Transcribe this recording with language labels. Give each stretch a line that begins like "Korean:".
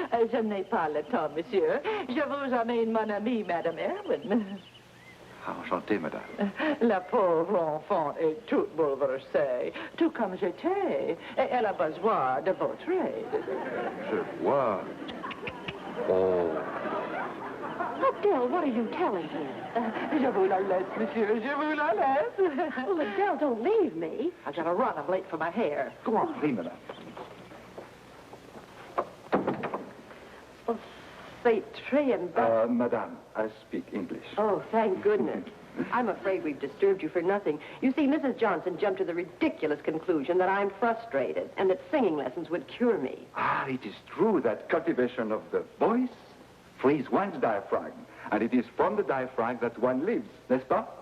French: Je n'ai pas le temps, monsieur. Je vous amène mon amie, Madame Erwin. Enchanté, madame. La pauvre enfant est toute bouleversée, tout comme j'étais. Et elle a besoin de votre aide. Je vois. Oh.
English: Adele, what are you telling him?
French: Je vous la laisse, monsieur. Je vous la laisse.
English: Well, Adele, don't leave me. I gotta run. I'm late for my hair. Go on.
French: Oui, madame. Oh, c'est très
English: embarrassing. Madame, I speak English. Oh, thank goodness. I'm afraid we've disturbed you for nothing. You see, Mrs. Johnson jumped to the ridiculous conclusion that I'm frustrated and that singing lessons would cure me. Ah, it is true that cultivation of the voice frees one's diaphragm. And it is from the diaphragm that one lives,
French: n'est-ce pas?